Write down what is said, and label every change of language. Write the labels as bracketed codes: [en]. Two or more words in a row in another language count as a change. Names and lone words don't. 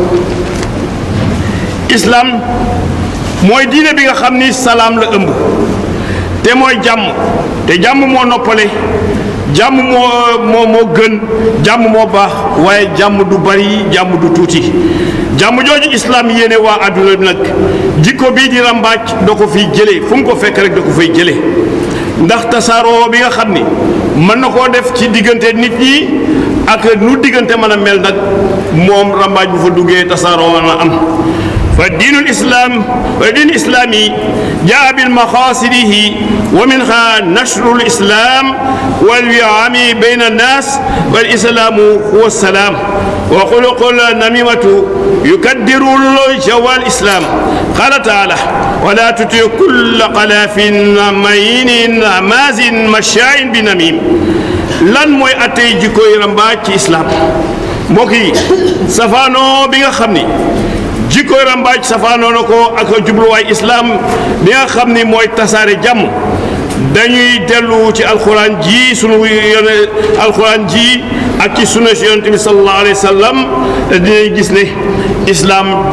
[wo] islam mooy diine bi nga xam ni salaam la ëmb te mooy jàmm te jàmm moo noppale jàmm moo gën jàmm moo baax waaye jàmm du bari jàmm du tuuti jàmm jooju islam yéene waa àdduna bi nag jikko bii di rambaaj da ko fiy jëlee fu mu ko fekk rek da ko fay jëlee ndax tasaaroo bi nga xam ni mën na koo def ci diggante nit ñi ak nu diggante mën a mel nag moom rambaaj bu fa duggee tasaaroo mën a am [ar] فالدين الإسلامي جاء بالمقاصده ومنها نشر الإسلام والوعام بين الناس والإسلام هو السلام وخلق النميمة يكدر جو الإسلام قال تعالى ولا تطع كل قلاف مهين هماز مشاء بنميم [wo] lan mooy attey jikkoy rambaaj ci islam mbokk yi safaanoo bi nga xam ni jikkoy rambaaj safaanoo na ko ak jubluwaay islam bi nga xam ni mooy tasaare jàmm dañuy dellu ci alxuraan ji alxuraan ji ak ci sunna si yonent bi [ar] صلى الله عليه وسلم [wo] dinañ gis ne islam